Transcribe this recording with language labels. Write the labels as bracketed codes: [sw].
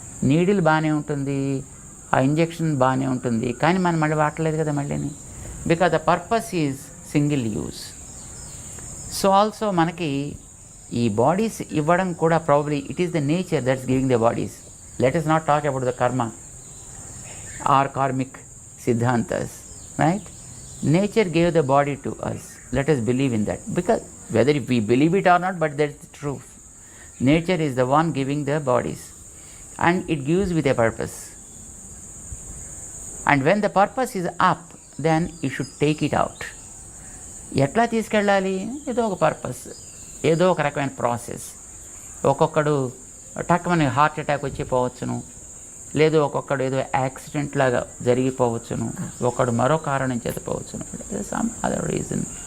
[te] Needle బాగానే ఉంటుంది, ఆ ఇంజెక్షన్ బాగానే ఉంటుంది, కానీ మనం మళ్ళీ వాడలేదు కదా మళ్ళీని. [en] Because the purpose is single use. So also [te] మనకి ఈ బాడీస్ ఇవ్వడం కూడా [en] Probably it is the nature that's giving the bodies. Let us not talk about the karma or karmic siddhantas, right? Nature gave the body to us. Let us believe in that, because whether we believe it or not, but that's the truth. Nature is the one giving the bodies and it gives with a purpose. And when the purpose is up, then you should take it out. [te] ఎట్లా తీసుకెళ్ళాలి? ఏదో ఒక purpose, ఏదో ఒక రకమైన process. ఒక్కొక్కడు టక్కుమని heart attack వచ్చి పోవచ్చును, లేదు ఒక్కొక్కడు ఏదో యాక్సిడెంట్ లాగా జరిగిపోవచ్చును, ఒకడు మరో కారణం చేత పోవచ్చును, [en] Some other reason.